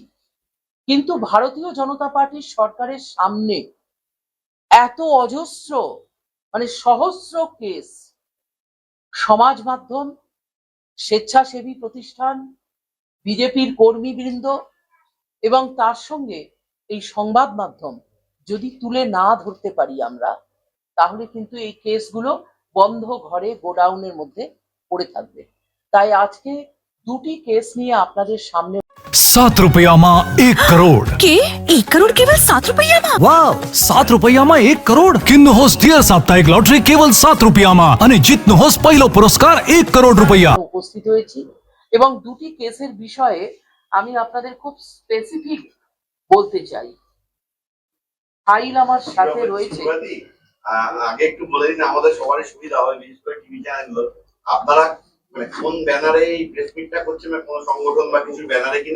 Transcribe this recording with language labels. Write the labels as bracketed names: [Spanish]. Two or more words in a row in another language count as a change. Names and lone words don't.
[Bangla] কিন্তু ভারতীয় জনতা পার্টির সরকারের সামনে এত অজস্র মানে সহস্র কেস সমাজ মাধ্যম, স্বেচ্ছাসেবী প্রতিষ্ঠান, বিজেপির কর্মীবৃন্দ এবং তার সঙ্গে এই সংবাদ মাধ্যম যদি তুলে না ধরতে পারি আমরা, তাহলে কিন্তু এই কেসগুলো বন্ধ ঘরে গোডাউনের মধ্যে পড়ে থাকবে। তাই আজকে দুটি কেস নিয়ে আপনাদের সামনে। [Gujarati] ₹7 માં 1 કરોડ કે 1 કરોડ કેવલ ₹7 માં? વાવ ₹7 માં 1 કરોડ કિન્નુ હોસ ડિયર સાપ્તાહિક લોટરી કેવલ ₹7 માં અને જીતનો હોસ પહેલો પુરસ્કાર ₹1 કરોડ [Bangla] উপস্থিত হয়েছি এবং দুটি কেসের বিষয়ে আমি আপনাদের খুব স্পেসিফিক বলতে চাই। ফাইল আমার সাথে রয়েছে। আগে একটু বলে দিন, আমাদের সবারই সুবিধা হয়, বিশেষ করে টিভি চ্যানেলগুলো। আপনারা মানে কোন ব্যানারে এই প্রেস মিটটা করছেন, মানে কোন সংগঠন বা কিছু ব্যানারে কিনা?